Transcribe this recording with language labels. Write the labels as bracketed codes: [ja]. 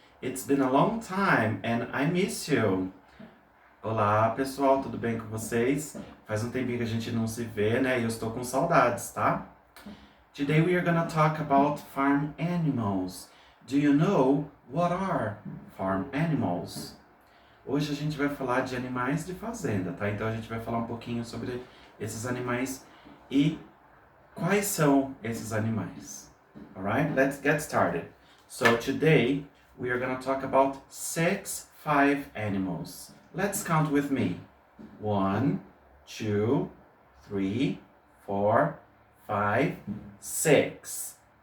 [en] It's been a long time and I miss you. [pt] Olá, pessoal, tudo bem com vocês? Faz um tempinho que a gente não se vê, né? E eu estou com saudades, tá? [en] Today we are gonna talk about farm animals. Do you know what are farm animals? [pt] Hoje a gente vai falar de animais de fazenda, tá? Então a gente vai falar um pouquinho sobre esses animais e quais são esses animais. [en] Alright, let's get started. So today we are going to talk about five animals. Let's count with me. 1, 2, 3, 4, 5, 6.